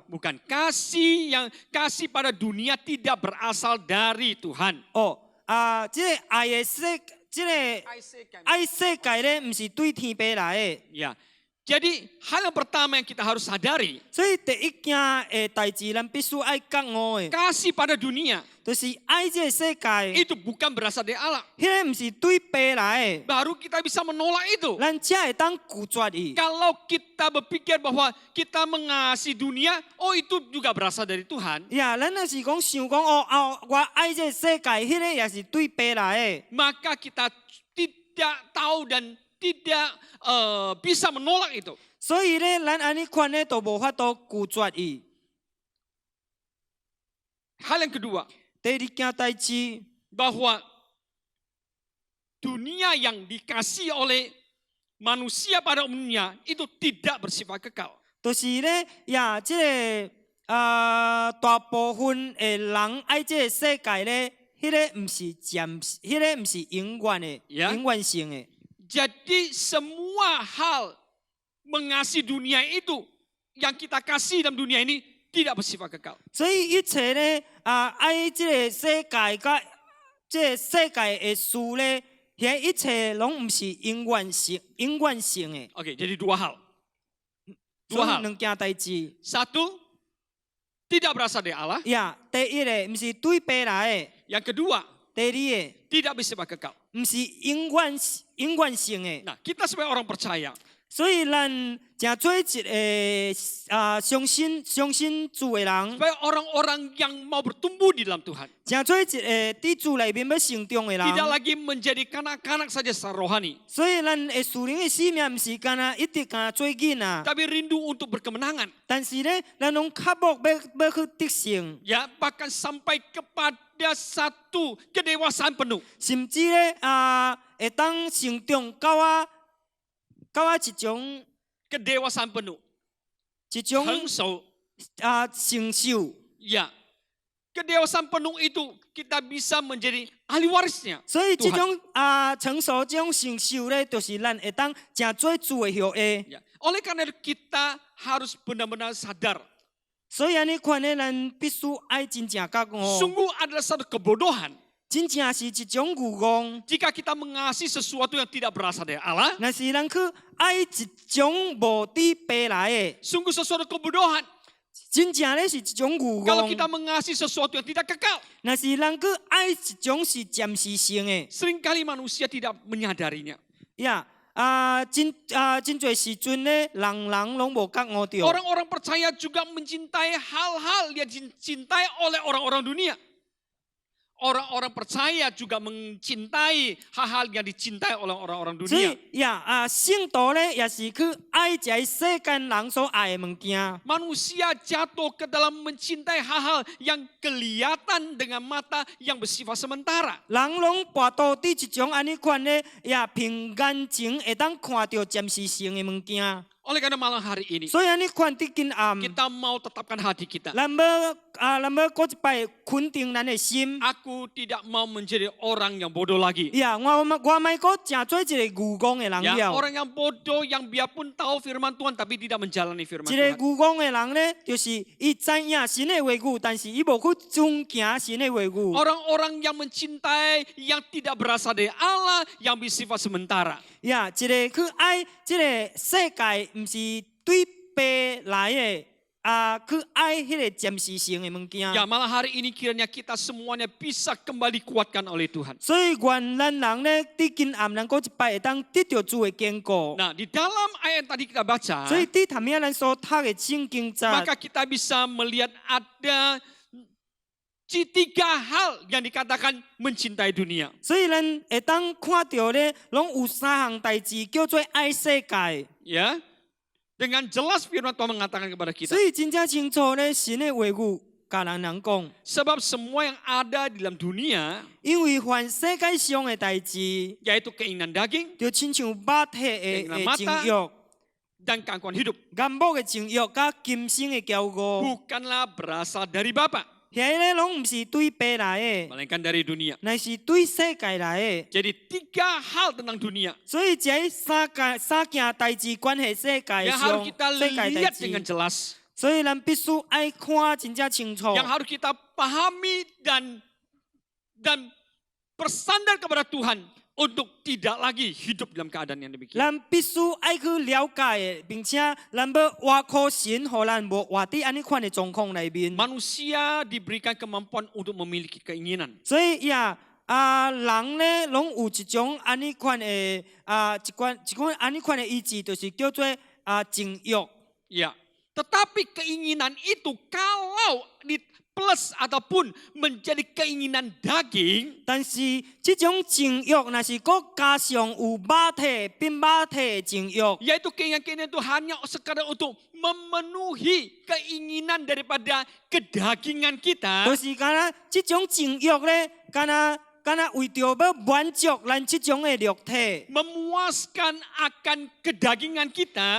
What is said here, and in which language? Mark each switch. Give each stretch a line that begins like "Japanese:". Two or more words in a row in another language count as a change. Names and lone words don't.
Indonesian: Bukan kasih pada dunia tidak berasal dari Tuhan.
Min Nan Chinese: 即个爱的即个爱世界咧，毋是对天爸来的。
Indonesian: Ya. Jadi hal yang pertama yang kita harus sadari,
Min Nan Chinese: 所以第一件的代志，咱必须爱觉悟的，
Indonesian: kasih pada dunia
Min Nan Chinese: 就是爱这个世界，
Indonesian: itu bukan berasal dari Allah.
Min Nan Chinese: 迄个毋是对爸来的，
Indonesian: Baru kita bisa menolak itu.
Min Nan Chinese: 咱才会当拒绝伊。
Indonesian: Kalau kita berpikir bahwa kita mengasihi dunia, oh itu juga berasal dari Tuhan.
Min Nan Chinese: 咱若是讲想讲我爱这个世界，迄个也是对爸来的。
Indonesian: Maka kita tidak tahu dan tidak bisa menolak itu.
Min Nan Chinese: 所以咧，咱安尼款咧，都无法度拒绝伊。
Indonesian: Hal yang kedua,
Min Nan Chinese: 第二件代志，
Indonesian: bahwa dunia yang dikasih oleh manusia pada umumnya itu tidak bersifat kekal.
Min Nan Chinese: 就是咧，即个大部分的人爱这个世界咧，迄个毋是迄个毋是永远的、永远性的。
Indonesian: Jadi semua hal mengasihi dunia itu yang kita kasih dalam dunia ini tidak bersifat kekal.
Min Nan Chinese: 所以一切咧爱这个世界甲这个世界的事咧，遐一切拢毋是永远性的。
Indonesian: Oke, jadi dua hal.
Min Nan Chinese: 所以两件代志。
Indonesian: Satu, tidak berasal dari Allah.
Min Nan Chinese: 第一个毋是对爸来的，
Indonesian: Yang kedua,
Min Nan Chinese: 第二个
Indonesian: tidak bersifat kekal.
Min Nan Chinese: 毋是永远性的。
Indonesian: Nah, kita sebagai orang percaya,
Min Nan Chinese: 所以咱诚做一个相信主的人，
Indonesian: sebagai orang-orang yang mau bertumbuh di dalam Tuhan,
Min Nan Chinese: 诚做一个伫主内面要成长的
Indonesian: tidak
Min Nan Chinese: 人。
Indonesian: lagi menjadi kanak-kanak saja secara rohani,
Min Nan Chinese: 所以咱的属灵的使命毋是干那一直干那做囡仔，
Indonesian: tapi rindu untuk berkemenangan.
Min Nan Chinese: 但是咧，咱拢渴望要去得胜，
Indonesian: Ya, bahkan sampai kepada satu kedewasaan penuh.
Min Nan Chinese: 甚至咧会当成长到一种
Indonesian: Kedewasaan penuh,
Min Nan Chinese: 一种成熟. 成就。
Indonesian: Ya, kedewasaan penuh itu kita bisa menjadi ahli warisnya.
Min Nan Chinese: 所以这
Indonesian: Tuhan.
Min Nan Chinese: 种成熟这种成就咧，就是咱会当诚做主的后裔。
Indonesian: Ya. Oleh karena itu kita harus benar-benar sadar,
Min Nan Chinese: 所以安尼款咧，咱必须爱真正觉悟，
Indonesian: sungguh adalah satu kebodohan
Min Nan Chinese: 真正是一种愚妄。
Indonesian: jika kita mengasihi sesuatu yang tidak berasal dari Allah.
Min Nan Chinese: 若是咱去爱一种无伫爸来的，
Indonesian: Sungguh sesuatu kebodohan
Min Nan Chinese: 真正咧是一种愚
Indonesian: kalau
Min Nan Chinese: 妄。
Indonesian: kita mengasihi sesuatu yang tidak kekal.
Min Nan Chinese: 若是咱去爱一种是暂时性的，
Indonesian: Seringkali manusia tidak menyadarinya.
Min Nan Chinese: 真侪时阵咧，人拢无觉悟着。
Indonesian: Orang-orang percaya juga mencintai hal-hal yang dicintai oleh orang-orang dunia. Orang-orang percaya juga mencintai hal-hal yang dicintai oleh orang-orang
Min Nan Chinese: 所
Indonesian: dunia.
Min Nan Chinese: 以圣徒咧也是去爱这世间人所爱的物件。
Indonesian: Manusia jatuh ke dalam mencintai hal-hal yang kelihatan dengan mata yang bersifat sementara.
Min Nan Chinese: 人拢跋倒伫一种安尼款咧，凭眼睛会当看到暂时性的物件。
Indonesian: Oleh karena malam hari ini,
Min Nan Chinese: 所以安尼款伫今暗，
Indonesian: kita mau tetapkan hati kita.
Min Nan Chinese: 咱要搁一摆肯定咱的心。
Indonesian: Aku tidak mau menjadi orang yang bodoh lagi.
Min Nan Chinese: 我莫搁成做一个愚公的人
Indonesian: Ya,
Min Nan Chinese: 了。
Indonesian: orang yang bodoh yang biarpun tahu firman Tuhan tapi tidak menjalani firman
Min Nan Chinese: 一个
Indonesian: Tuhan.
Min Nan Chinese: 愚公的人咧，就是伊知影神的话语，但是伊无去遵行神的话语。
Indonesian: Orang-orang yang mencintai yang tidak berasal dari Allah, yang bersifat sementara.
Min Nan Chinese: 一个去爱这个世界，毋是对白来的，去爱迄个暂时性的物件。
Indonesian: Ya, malam hari ini kiranya kita semuanya bisa kembali kuatkan oleh Tuhan.
Min Nan Chinese: 所以愿咱人咧，伫今暗咱搁一摆会当得到主的坚固。
Indonesian: Nah, di dalam ayat tadi kita baca,
Min Nan Chinese: 所以伫头面咱所读的圣经节，
Indonesian: maka kita bisa melihat ada tiga hal yang dikatakan mencintai dunia.
Min Nan Chinese: 所以咱会当看到咧，拢有三项代志叫做爱世界。
Indonesian: Ya, dengan jelas firman Tuhan mengatakan kepada kita.
Min Nan Chinese: 所以真正清楚咧，神的话语甲人讲，
Indonesian: Sebab semua yang ada di dalam dunia,
Min Nan Chinese: 因为凡世界上的代志，
Indonesian: yaitu keinginan daging
Min Nan Chinese: 就亲像肉体的情欲、
Indonesian: dan keangkuhan hidup,
Min Nan Chinese: 眼目的情欲、甲今生的骄傲，
Indonesian: bukanlah berasal dari Bapa,
Min Nan Chinese: 遐个拢毋是对爸来的，
Indonesian: melainkan dari dunia.
Min Nan Chinese: 乃是对世界来的。
Indonesian: Jadi tiga hal tentang dunia
Min Nan Chinese: 所以这三件代志关系世界
Indonesian: yang
Min Nan Chinese: 上
Indonesian: harus kita
Min Nan Chinese: 世界代
Indonesian: lihat dengan
Min Nan Chinese: 志，
Indonesian: jelas,
Min Nan Chinese: 所以咱必须爱看真正清楚。
Indonesian: yang harus kita pahami dan bersandar kepada Tuhan untuk tidak lagi hidup dalam keadaan yang demikian.
Min Nan Chinese: 咱必须爱去了解的，并且咱要挖靠神，互咱无活伫安尼款的状况里面。
Indonesian: Manusia diberikan kemampuan untuk memiliki keinginan.
Min Nan Chinese: 所以人咧拢有一种安尼款的一款安尼款的意志，就是叫做情欲。
Indonesian: Ya, tetapi keinginan itu kalau di plus ataupun menjadi keinginan daging,
Min Nan Chinese: 但是这种情欲，若是搁加上有肉体变肉体的情欲，
Indonesian: yaitu keinginan itu hanya sekadar untuk memenuhi keinginan daripada kedagingan
Min Nan Chinese: 就
Indonesian: kita,
Min Nan Chinese: 是敢若这种情欲咧，敢若为着要满足咱这种的肉体，
Indonesian: memuaskan akan kedagingan kita,